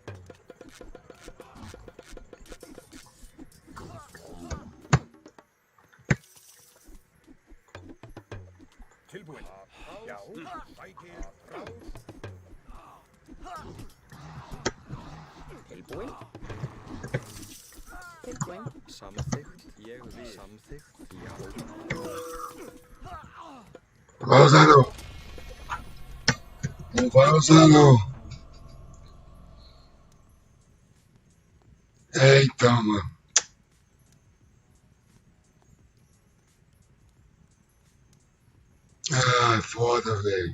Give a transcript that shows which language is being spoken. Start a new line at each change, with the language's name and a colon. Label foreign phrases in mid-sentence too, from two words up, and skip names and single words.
Icelandic: Tilbúin. Já. Sækið rás. Tilbúin. Tilbúin. Samþykkt, ég vil. Samþykkt, já.
Portuguese: Vai usar não. Não vai usar não. Eita, mano. Ah, foda, velho.